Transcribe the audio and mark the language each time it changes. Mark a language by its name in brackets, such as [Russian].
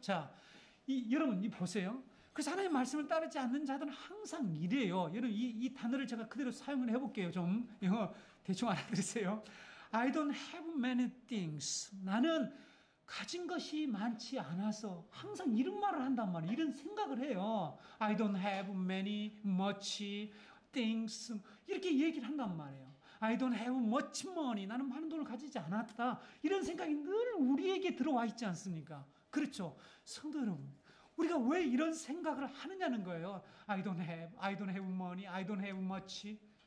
[Korean] 자, 여러분 보세요. 그래서 하나님의 말씀을 따르지 않는 자들은 항상 이래요. 여러분 이 단어를 제가 그대로 사용을 해볼게요. 좀 영어 대충 알아들으세요. [English] I don't have many things. [Korean] 나는 가진 것이 많지 않아서 항상 이런 말을 한단 말이에요. 이런 생각을 해요. [English] I don't have many, much things. [Korean] 이렇게 얘기를 한단 말이에요. [English] I don't have much money. [Korean] 나는 많은 돈을 가지지 않았다. 이런 생각이 늘 우리에게 들어와 있지 않습니까? 그렇죠. 성도 여러분, 우리가 왜 이런 생각을 하느냐는 거예요. [English] I don't have money, I don't have much.